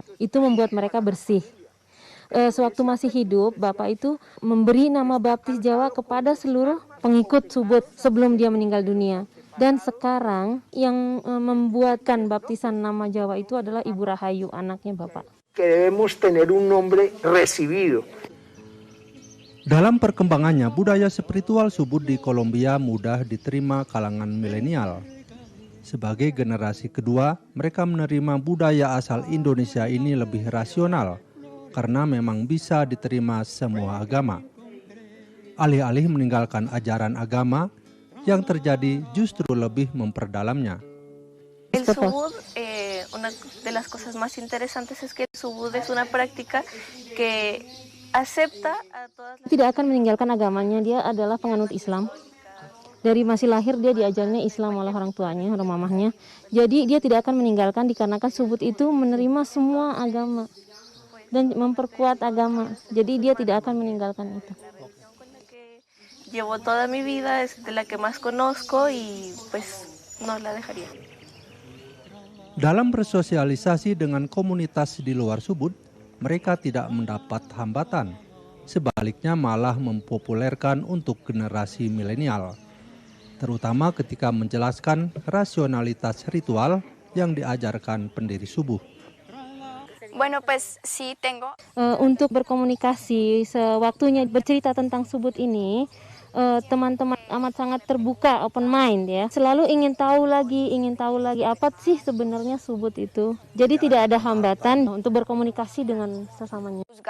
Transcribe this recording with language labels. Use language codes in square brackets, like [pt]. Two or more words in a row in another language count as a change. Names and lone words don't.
[id] Itu membuat mereka bersih. Sewaktu masih hidup, Bapak itu memberi nama baptis Jawa kepada seluruh pengikut Subud sebelum dia meninggal dunia. Dan sekarang yang membuatkan baptisan nama Jawa itu adalah Ibu Rahayu, anaknya Bapak. [es] Que debemos tener un nombre recibido. [id] Dalam perkembangannya, budaya spiritual Subud di Kolombia mudah diterima kalangan milenial. Sebagai generasi kedua, mereka menerima budaya asal Indonesia ini lebih rasional, karena memang bisa diterima semua agama. Alih-alih meninggalkan ajaran agama, yang terjadi justru lebih memperdalamnya. [es] El Subud, una de las cosas más interesantes es que el Subud es una práctica que [id] tidak akan meninggalkan agamanya. Dia adalah penganut Islam. Dari masih lahir dia diajarnya Islam oleh orang tuanya, oleh mamahnya. Jadi dia tidak akan meninggalkan dikarenakan Subud itu menerima semua agama dan memperkuat agama. Jadi dia tidak akan meninggalkan itu. [es] Llevo toda mi vida, es de la que más conozco y pues no la dejaría. [id] Dalam bersosialisasi dengan komunitas di luar Subud, mereka tidak mendapat hambatan, sebaliknya malah mempopulerkan untuk generasi milenial, terutama ketika menjelaskan rasionalitas ritual yang diajarkan pendiri Subuh. [es] Bueno, pues sí tengo. [id] Untuk berkomunikasi sewaktunya bercerita tentang Subud ini, teman-teman amat sangat terbuka, [en] open mind [id] ya. Selalu ingin tahu lagi apa sih sebenarnya Subud itu. Jadi tidak ada hambatan untuk berkomunikasi dengan sesamanya.